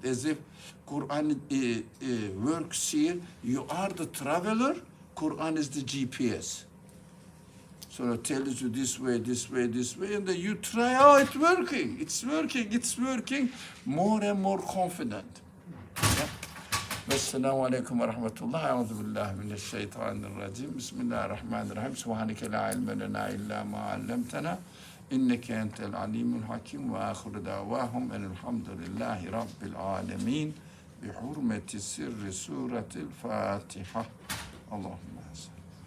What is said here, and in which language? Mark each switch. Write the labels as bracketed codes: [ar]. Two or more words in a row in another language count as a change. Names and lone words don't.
[en] As if Quran works here, you are the traveler, Quran is the GPS. So it tells you this way, this way, this way, and then you try, oh, it's working, it's working, it's working, more and more confident. [ar] والسلام عليكم ورحمة الله. أعوذ بالله من الشيطان الرجيم. بسم الله الرحمن الرحيم. سبحانك لا علم لنا إلا ما علمتنا. إنك أنت العليم الحكيم وآخر دعواهم أن الحمد لله رب العالمين. بحرمة سر سورة الفاتحة. Allahümme